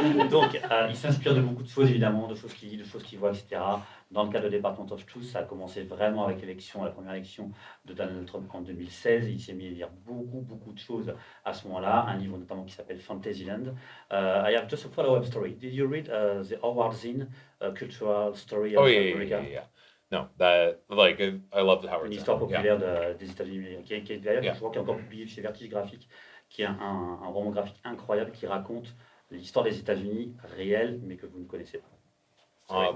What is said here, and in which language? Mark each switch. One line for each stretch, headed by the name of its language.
French: Donc, il s'inspire de beaucoup de choses, évidemment, de choses qu'il lit, de choses qu'il voit, etc. Dans le cas de Department of Tous, ça a commencé vraiment avec la première élection de Donald Trump en 2016. Il s'est mis à lire beaucoup de choses à ce moment-là. Un livre notamment qui s'appelle Fantasyland.
English: I have just a follow-up story. Did you read the Howard Zinn Cultural Story of America? Yeah. No, that I love the Howard Zinn.
French: Une histoire populaire des États-Unis, qui est d'ailleurs, je crois, qui est encore publié chez Vertige Graphique, qui est un roman graphique incroyable qui raconte l'histoire des États-Unis réelle, mais que vous ne connaissez pas.